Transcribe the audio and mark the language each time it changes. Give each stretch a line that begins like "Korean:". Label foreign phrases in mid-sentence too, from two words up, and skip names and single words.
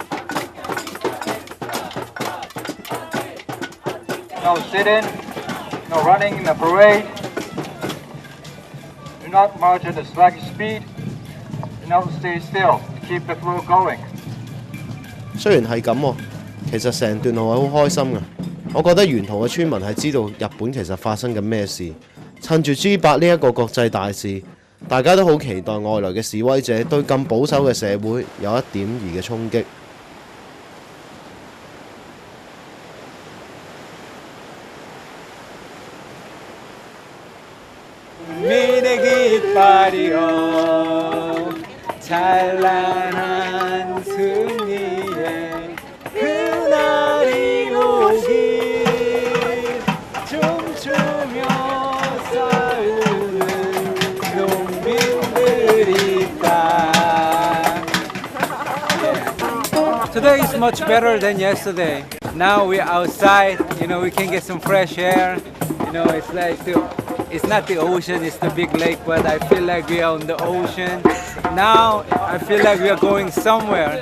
English: No sitting, no running in the parade. Do not march at a sluggish speed. Do not stay still. Keep the flow going.
Cantonese: 雖然係咁喎，其實成段路係好開心嘅。我覺得沿途嘅村民係知道日本其實發生緊咩事。趁住 G8呢一個國際大事，大家都好期待外來嘅示威者對咁保守嘅社會有一點兒嘅衝擊。
Korean: 찬란한 승리에 그날이 오길 춤추며 싸우는 농민들이 있다.
English: Today is much better than yesterday. Now we're outside, we can get some fresh air. It's like it's not the ocean, it's the big lake, but I feel like we are on the ocean. Now I feel like we are going somewhere.